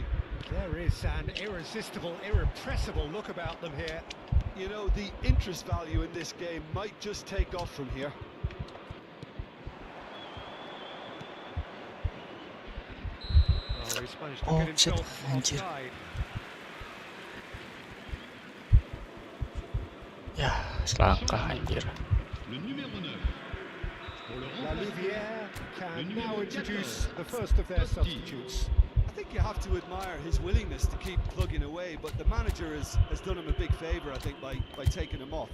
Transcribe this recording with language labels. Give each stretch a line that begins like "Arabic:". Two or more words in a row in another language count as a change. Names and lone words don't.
English: There is an irresistible, irrepressible look about them here. You know, the interest value in this game might just take off from here. Oh, he's managed to get himself
Indonesian: anjir.
English: offside.
Indonesian: Ya, selangkah anjir.
French: Le numéro 9. Pour le La remplacer, Louvière Le
English: can
French: numéro
English: now introduce 14, the first of their Totti. substitutes. I think you have to admire his willingness to keep plugging away, but the manager has done him a big favour, I think, by taking him off.